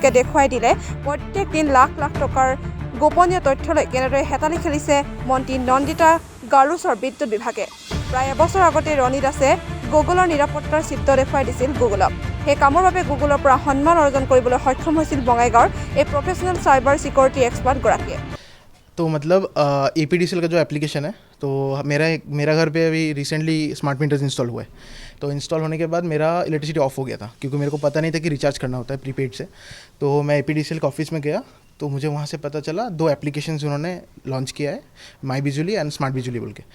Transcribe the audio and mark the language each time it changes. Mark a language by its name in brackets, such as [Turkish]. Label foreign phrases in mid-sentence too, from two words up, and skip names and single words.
[Assamese] তেওঁলোকে দেখুৱাই দিলে প্ৰত্যেক দিন লাখ লাখ টকাৰ গোপনীয় তথ্যলৈ কেনেদৰে হেতালি খেলিছে মন্ত্ৰী নন্দিতা গাৰুছৰ বিদ্যুৎ বিভাগে। প্ৰায় এবছৰ আগতে ৰণী দাসে গুগলৰ নিৰাপত্তাৰ চিত্ৰ দেখুৱাই দিছিল গুগলক। সেই কামৰ বাবে গুগলৰ পৰা সন্মান অৰ্জন কৰিবলৈ সক্ষম হৈছিল বঙাইগাঁৱৰ এই [English] professional cyber security [Assamese] এক্সপাৰ্টগৰাকীয়ে। [Hindi] तो मतलब APDCL का जो एप्लीकेशन है, तो मेरा घर पे अभी [English] recently smart meters install [Hindi] हुआ है। तो इंस्टॉल होने के बाद मेरा [English] electricity off [Hindi] हो गया था, क्योंकि मेरे को पता नहीं था कि रिचार्ज करना होता है प्रीपेड से। तो मैं APDCL के ऑफिस में गया, तो मुझे वहाँ से पता चला 2 एप्लीकेशंस उन्होंने लॉन्च किया है, माई बिजली एंड स्मार्ट बिजली बोल के।